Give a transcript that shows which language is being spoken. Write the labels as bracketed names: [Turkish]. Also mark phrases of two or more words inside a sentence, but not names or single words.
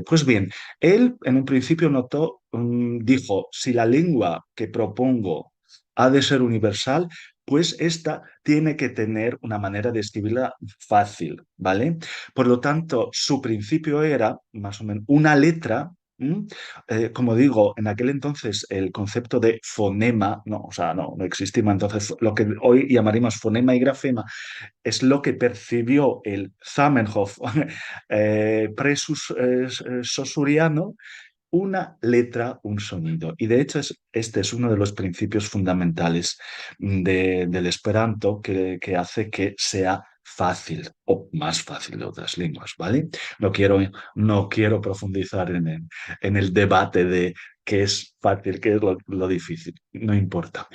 [Spanish] Pues bien, él en un principio notó, dijo, si la lengua que propongo ha de ser universal, pues esta tiene que tener una manera de escribirla fácil, ¿vale? Por lo tanto, su principio era, más o menos, una letra. Como digo, en aquel entonces el concepto de fonema, no, o sea, no existía. Entonces, lo que hoy llamaríamos fonema y grafema es lo que percibió el Zamenhof pre-Saussuriano, una letra, un sonido. Y de hecho, este es uno de los principios fundamentales del Esperanto que hace que sea fácil o más fácil de otras lenguas, ¿vale? No quiero profundizar en el debate de qué es fácil, qué es lo difícil, no importa.